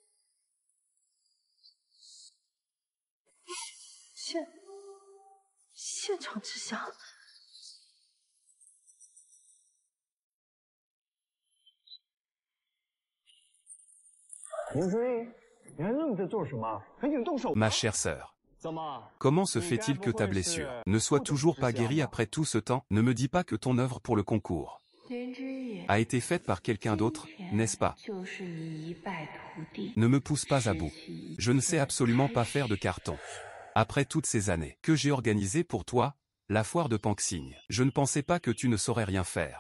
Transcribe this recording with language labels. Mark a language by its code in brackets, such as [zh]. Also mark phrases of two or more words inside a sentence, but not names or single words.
[zh] 现场制香。林追，你还愣着做什么？赶紧动手！ [fr] Ma chère sœur. Comment se fait-il que ta blessure ne soit toujours pas guérie après tout ce temps? Ne me dis pas que ton œuvre pour le concours a été faite par quelqu'un d'autre, n'est-ce pas? Ne me pousse pas à bout. Je ne sais absolument pas faire de carton. Après toutes ces années que j'ai organisées pour toi, la foire de Panxing, je ne pensais pas que tu ne saurais rien faire.